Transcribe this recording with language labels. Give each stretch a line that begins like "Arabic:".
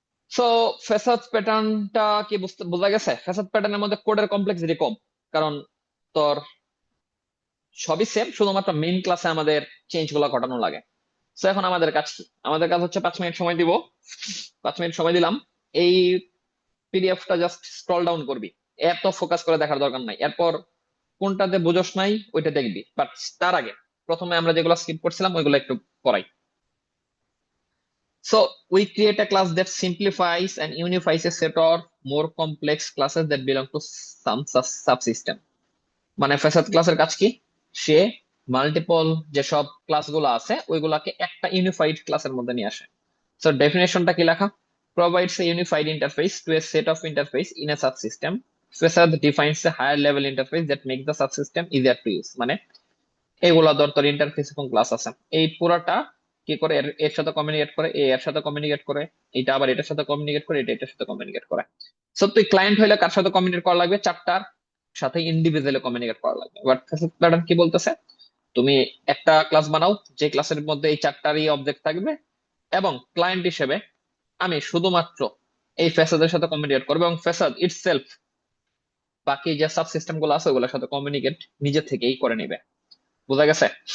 Bangla: So ফেসাদ প্যাটার্নটা কি বোঝা গেছে? ফেসাদ প্যাটার্নের মধ্যে কোডের কমপ্লেক্সিটি কম, কারণ তোর সবই সেম, শুধুমাত্র মেইন ক্লাসে আমাদের চেঞ্জ গুলা ঘটানো লাগে। তো এখন আমাদের কাজ কি? আমাদের কাজ হচ্ছে 5 মিনিট সময় দিব। 5 মিনিট সময় দিলাম, এই পিডিএফটা জাস্ট স্ক্রল ডাউন করবি, এত ফোকাস করে দেখার দরকার নাই। এরপর কোনটাতে বুঝোস নাই ওইটা দেখবি, বাট তার আগে প্রথমে আমরা যেগুলো স্কিপ করছিলাম ওইগুলো একটু পড়াই।
English: So we create a class that simplifies and unifies a set of more complex classes that belong to some subsystem.
Bangla: মানে ফ্যাসাদ ক্লাসের কাজ কি? সে মাল্টিপল যেসব ক্লাসগুলো আছে ওইগুলাকে একটা ইউনিফাইড ক্লাসের মধ্যে নিয়ে আসে। সো ডেফিনেশনটা কি লেখা?
English: Provides a unified interface to a set of interface in a subsystem. Facade defines a higher level interface that makes the subsystem easier to use.
Bangla: মানে এগুলা ধর তোর ইন্টারফেস এবং ক্লাস আছে, এই পুরোটা কি করে এর এর সাথে কমিউনিকেট করে, এর সাথে কমিউনিকেট করে, এটা আবার এটার সাথে কমিউনিকেট করে, এটা এটার সাথে কমিউনিকেট করে। সো তুই ক্লায়েন্ট হইলে কার সাথে কমিউনিকেট করা লাগবে? চারটার সাথে ইন্ডিভিজুয়ালি কমিউনিকেট করা লাগবে। বাট প্যাটার্ন কি বলতেছে? তুমি একটা ক্লাস বানাও যে ক্লাসের মধ্যে এই চারটারই অবজেক্ট থাকবে, এবং ক্লায়েন্ট হিসেবে আমি শুধুমাত্র এই ফ্যাসাদের সাথে কমিউনিকেট করবো, এবং ফ্যাসাদ ইটসেলফ বাকি যে সাব সিস্টেম গুলো আছে ওগুলোর সাথে কমিউনিকেট নিজে থেকেই করে নিবে। বোঝা গেছে?